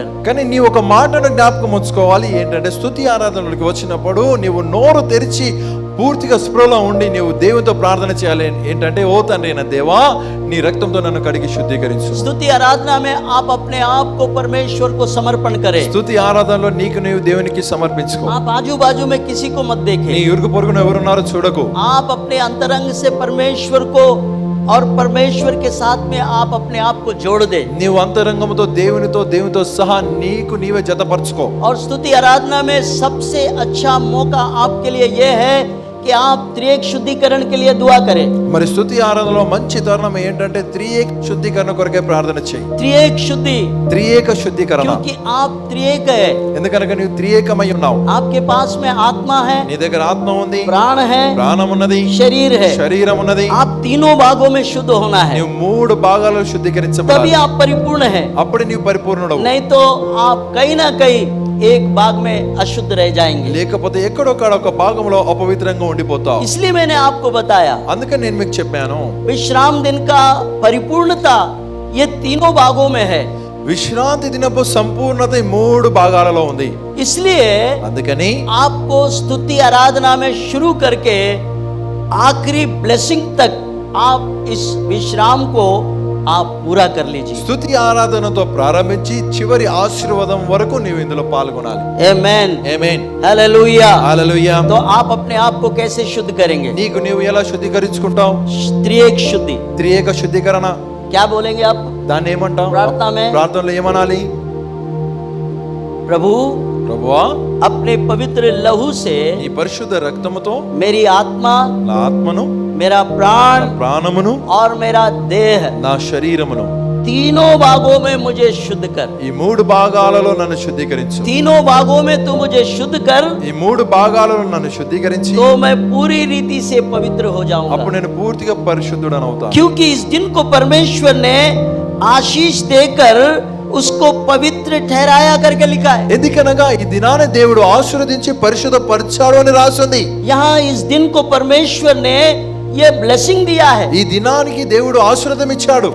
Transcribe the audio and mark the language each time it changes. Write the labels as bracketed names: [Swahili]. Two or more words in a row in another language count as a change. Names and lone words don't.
[Telugu] కానీ నీవు ఒక మాటను జ్ఞాపకం ఉంచుకోవాలి. ఏంటంటే స్తుతి ఆరాధనలోకి వచ్చినప్పుడు నీవు నోరు తెరిచి పూర్తిగా స్పృహలో ఉండి నీవు దేవునితో ప్రార్థన చేయాలి. ఏంటంటే, ఓ తండ్రి అయిన దేవా, నీ రక్తంతో నన్ను కడిగి శుద్ధీకరించు. [Hindi] स्तुति आराधना में आप अपने आप को परमेश्वर को समर्पण करें। [Telugu] స్తుతి ఆరాధనలో నీకు నీవు దేవునికి సమర్పించుకో. [Hindi] आप आजू बाजू में किसी को मत [Telugu] నీ [Hindi] देखें, [Telugu] ఇరుగు పొరుగున ఎవరున్నారో చూడకు. [Hindi] आप अपने अंतरंग से परमेश्वर को और परमेश्वर के साथ में आप अपने आप को जोड़ दे। [Telugu] నీవు అంతరంగంతో దేవునితో సహా నీకు నీవే జతపరచుకో. [Hindi] और स्तुति आराधना में सबसे अच्छा मौका आपके लिए यह है कि आप त्रिएक शुद्धिकरण के लिए दुआ करें। [Telugu] మరి స్తుతి ఆరాధనలో మంచి తరుణం ఏంటంటే త్రియేక శుద్ధీకరణ కొరకే ప్రార్థన చేయి. [Hindi] त्रिएक शुद्धि, [Telugu] త్రియేక శుద్ధీకరణ. [Hindi] क्योंकि आप त्रिएक है। [Telugu] ఎందుకనగా నీవు త్రియేకమై ఉన్నావు. [Hindi] आपके पास में आत्मा है, [Telugu] నీ దగ్గర ఆత్మ ఉంది, [Hindi] प्राण है, [Telugu] ప్రాణం ఉన్నది, [Hindi] शरीर है। [Telugu] శరీరం ఉన్నది. [Hindi] आप तीनों भागों में शुद्ध होना है, [Telugu] నీవు 3 భాగాలలో [Hindi] तभी [Telugu] శుద్ధీకరించబడాలి. [Hindi] आप परिपूर्ण है। [Telugu] అప్పుడు నీవు పరిపూర్ణుడవు. [Hindi] नहीं तो आप कहीं ना कहीं एक भाग में अशुद्ध रह जाएंगे। [Telugu] లేకపోతే ఎక్కడొక్కడ ఒక భాగంలో అపవిత్రంగా ఉండిపోతావు. [Hindi] इसलिए मैंने आपको बताया, [Telugu] అందుకని నేను మీకు చెప్పాను, [Hindi] विश्राम दिन का परिपूर्णता ये तीनों भागों में है। [Telugu] విశ్రాంతి దినపు సంపూర్ణత 3 భాగాలలో ఉంది. [Hindi] इसलिए [Telugu] అందుకని [Hindi] आपको स्तुति आराधना में शुरू करके आखिरी ब्लेसिंग तक आप इस विश्राम को आप पूरा कर लीजिए। [Telugu] స్తుతి ఆరాధనతో ప్రారంభించి చివరి ఆశీర్వాదం వరకు నీవు ఇందులో పాల్గొనాలి. [Hindi] आमेन, [Telugu] ఆమేన్, [Hindi] हालेलुया। [Telugu] హల్లెలూయా. [Hindi] तो आप अपने आप को कैसे शुद्ध करेंगे? [Telugu] నీకు నీవు ఎలా శుద్ధీకరించుకుంటావు? [Hindi] त्रिएक शुद्धि, [Telugu] త్రియేక శుద్ధీకరణ. [Hindi] क्या बोलेंगे आप [Telugu] దాన్ని ఏమంటావు? [Hindi] प्रार्थना में? [Telugu] ప్రార్థనలో ఏమనాలి? [Hindi] प्रभु, [Telugu] ప్రభువా, [Hindi] अपने पवित्र लहू से [Telugu] నీ పరిశుద్ధ రక్తముతో [Hindi] मेरी आत्मा, [Telugu] నా ఆత్మను, [Hindi] मेरा प्राण [Telugu] నా ప్రాణమును, [Hindi] और मेरा देह [Telugu] నా శరీరమును [Hindi] तीनों भागों में मुझे शुद्ध कर। [Telugu] ఈ మూడు భాగాలలో నన్ను శుద్ధీకరించు. [Hindi] तीनों भागों में तू मुझे शुद्ध कर, [Telugu] ఈ మూడు భాగాలలో నన్ను శుద్ధీకరించి [Hindi] तो मैं पूरी रीति से पवित्र हो [Telugu] అప్పుడు [Hindi] जाऊंगा। [Telugu] నేను పూర్తిగా పరిశుద్ధుడను అవుతాను. [Hindi] क्योंकि इस दिन को परमेश्वर ने आशीष देकर उसको पवित्र ठहराया करके लिखा है। [Telugu] ఎందుకనగా ఈ దినాన్ని దేవుడు ఆశీర్వదించి పరిశుద్ధపరిచాడు అని రాసింది. [Hindi] यहाँ इस दिन को परमेश्वर ने ये ब्लेसिंग दिया है। [Telugu] ఈ దినానికి దేవుడు ఆశీర్వాదం ఇచ్చాడు.